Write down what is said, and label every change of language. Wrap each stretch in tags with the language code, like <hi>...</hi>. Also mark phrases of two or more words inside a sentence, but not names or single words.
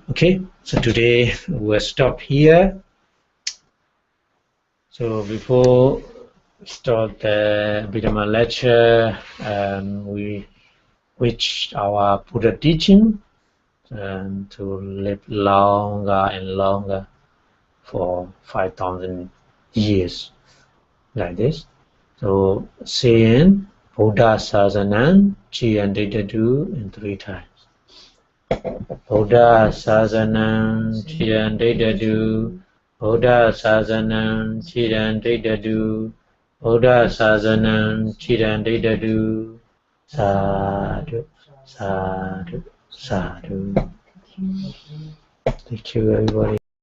<en>Okay, so today we'll stop here. So before start the Abhidhamma lecture, we wish our Buddha teaching to live longer and longer for 5,000 years, like this. So saying</en> <pi>Buddha Sasanam Chiyanditadu</pi> <en>in 3 times.</en> <pi>Buddha Sasanam Chiyanditadu, Buddha Sasanam Chiyanditadu, Buddha Sasanam Chiyanditadu. Sadhu, sadhu, sadhu.</pi> <en>Thank you, everybody.</en>